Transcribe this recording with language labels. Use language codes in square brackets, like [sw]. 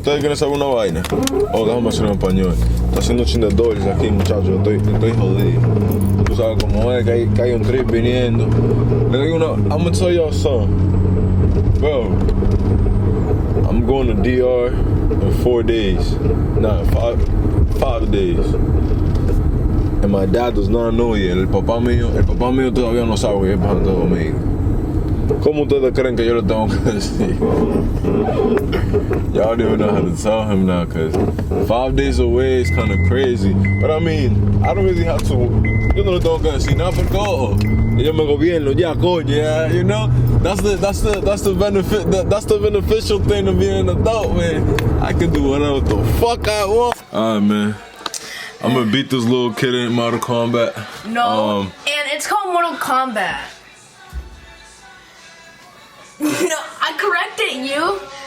[es] ¿Ustedes quieren saber una vaina? Oh, déjame hacer en español. Está haciendo $100 aquí, muchachos. Estoy jodido. Tú sabes cómo es que hay un trip viniendo. Le digo una. [en] I'm gonna tell y'all something. Bro. I'm going to DR in 4 days. Nah, 5 days. And my dad does not know yet. [es] El papá mío todavía no sabe que es para Santo Domingo. ¿Cómo ustedes creen que yo le tengo que decir? [en] Y'all don't even know how to tell him now, cause 5 days away is kind of crazy. But I mean, I don't really have to. [es] Yo no le tengo que decir nada porque yo me gobierno ya, coño, [en] yeah, you know. That's the benefit. That's the beneficial thing of being an adult, man. I can do whatever the fuck I want. Alright, man. I'm gonna beat this little kid in Mortal Kombat. No, and it's called Mortal Kombat. No, I corrected you.